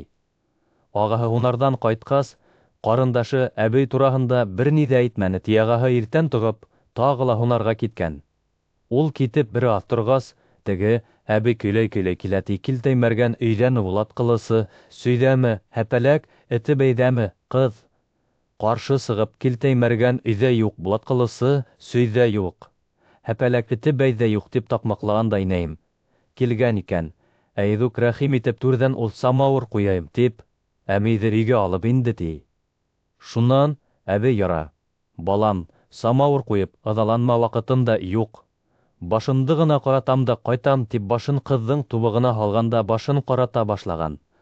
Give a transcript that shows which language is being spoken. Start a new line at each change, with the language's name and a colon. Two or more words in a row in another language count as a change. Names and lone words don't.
Bashkir: Агаһы һунардан кайткас, карындашы әбей тураһында берни дә әйтмәне ти. Агаһы иртән тугып, тагы ла һунарга киткән. Ул китеп бер аҙ торгас, теге әбей көйләй-көйләй килә ти. Килтәймәргән өйдәме Булат кылысы, сөйдәме, һәпәләк эте бәйдәме? Кыз каршы сығып, Килтәймәргән өйдә юк, Булат кылысы сөйдә юк, һәпәләк эте бәйдә юк дип тапмаҡлағандай инәйем. Килгән икән, әйҙүк рәхим итеп түрҙән ул самауыр ҡуяйым тип, әмейҙе өйгә алып инде ти. Шунан әбей яра. Балам, самауыр ҡуйып, ыҙаланма, ваҡытым да юҡ. Башымды ғына ҡаратам да ҡайтам тип башын ҡыҙҙың тубығына һалғанда башын ҡарата башлаған.